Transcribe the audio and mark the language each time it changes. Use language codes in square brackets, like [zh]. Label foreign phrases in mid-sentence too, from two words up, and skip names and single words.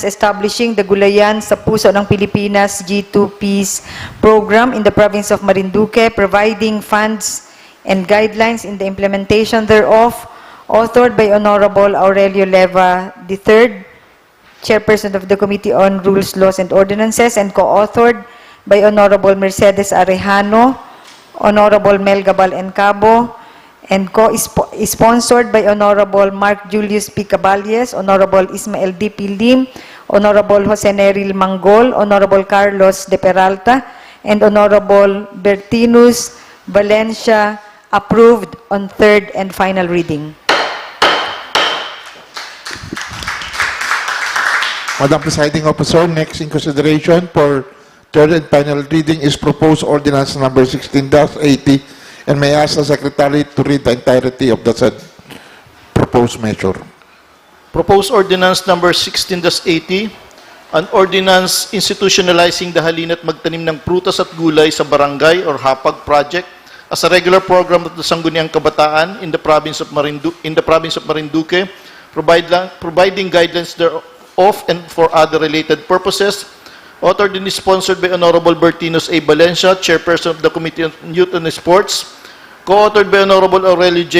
[en] establishing the Gulayan sa Puso ng Pilipinas G2 Peace Program in the province of Marinduque, providing funds and guidelines in the implementation thereof, authored by Honorable Aurelio Leva III, Chairperson of the Committee on Rules, Laws, and Ordinances, and co-authored by Honorable Mercedes Arejano, Honorable Mel Gabal Encabo, and co-sponsored by Honorable Mark Julius P. Caballes, Honorable Ismael D. Pilim, Honorable Jose Neril Manggol, Honorable Carlos De Peralta, and Honorable Bertinus Valencia, approved on third and final reading. Madam Presiding Officer, next in consideration for third and final reading is proposed ordinance number 16-80, and may I ask the Secretary to read the entirety of the said proposed measure. Proposed ordinance number 16-80, an ordinance institutionalizing the halina't magtanim ng prutas at gulay sa barangay or hapag project as a regular program of the Sangguniang Kabataan in the province of Marinduque, providing guidelines thereof and for other related purposes, authored and sponsored by Honorable Bertinos A. Valencia, Chairperson of the Committee on Youth and Sports, co-authored by Honorable Aurelio J.